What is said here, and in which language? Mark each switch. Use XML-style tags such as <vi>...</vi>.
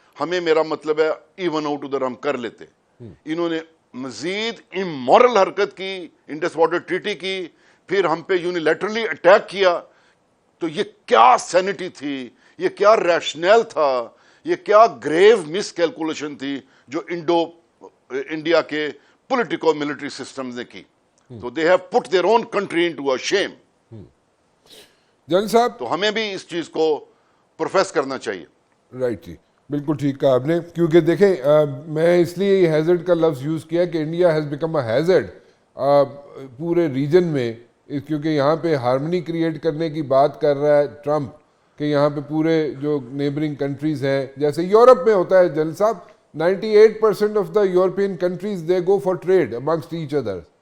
<ur>ہمیں میرا مطلب ہے ایون آؤٹ ادھر ہم کر لیتے. انہوں نے مزید امورل حرکت کی, انڈس واٹر ٹریٹی کی, پھر ہم پہ یونیلیٹرلی اٹیک کیا. تو یہ کیا سینٹی تھی, یہ کیا ریشنل تھا, یہ کیا گریو مس کیلکولیشن تھی جو انڈیا کے پولیٹیکو ملٹری سسٹمز نے کی.</ur> <en>تو they have put their own country into a shame.</en> <ur>جن صاحب تو ہمیں بھی اس چیز کو پروفیس کرنا چاہیے. رائٹ جی, بالکل ٹھیک کہا آپ نے, کیونکہ دیکھیں میں اس لیے یہ ہیزرڈ کا لفظ یوز کیا کہ</ur> <en>India has become a hazard</en> <ur>پورے ریجن میں, کیونکہ یہاں پہ ہارمنی کریٹ کرنے کی بات کر رہا ہے ٹرمپ کہ یہاں پہ پورے جو نیبرنگ کنٹریز ہیں, جیسے یورپ میں ہوتا ہے جن صاحب,</ur> <en>98% of the European countries they go for trade amongst each other.</en>